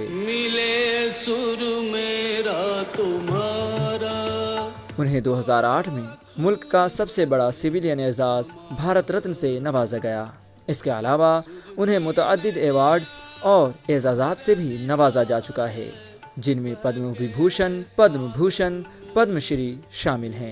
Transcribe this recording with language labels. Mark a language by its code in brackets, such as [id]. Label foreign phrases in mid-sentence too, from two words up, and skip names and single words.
[ur] ملے سر میرا تمہارا۔ انہیں 2008 میں ملک کا سب سے بڑا سویلین اعزاز بھارت رتن سے نوازا گیا۔ اس کے علاوہ انہیں متعدد ایوارڈز اور اعزازات سے بھی نوازا جا چکا ہے، جن میں پدم وبھوشن، پدم بھوشن، پدم شری شامل ہیں۔